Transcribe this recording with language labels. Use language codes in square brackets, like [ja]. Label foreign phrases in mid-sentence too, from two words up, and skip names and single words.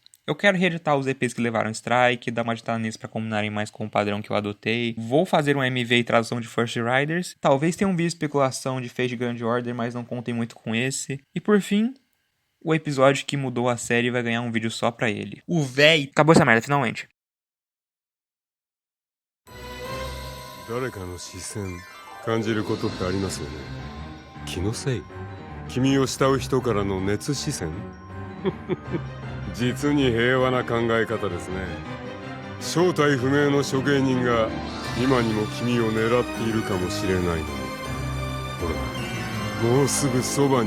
[pt] Eu quero reeditar os EPs que levaram strike, dar uma editada neles pra combinarem mais com o padrão que eu adotei. Vou fazer um MV e tradução de First Riders. Talvez tenha um vídeo de especulação de Fate Grand Order, mas não contem muito com esse. E por fim, o episódio que mudou a série vai ganhar um vídeo só pra ele. O véi... Acabou essa merda, finalmente. [ja] 誰かの視線感じることってありますよね。気のせい、君を慕う人からの熱視線実に平和な考え方ですね。正体不明の処刑人が今にも君を狙っているかもしれないのに、ほらもうすぐそばに。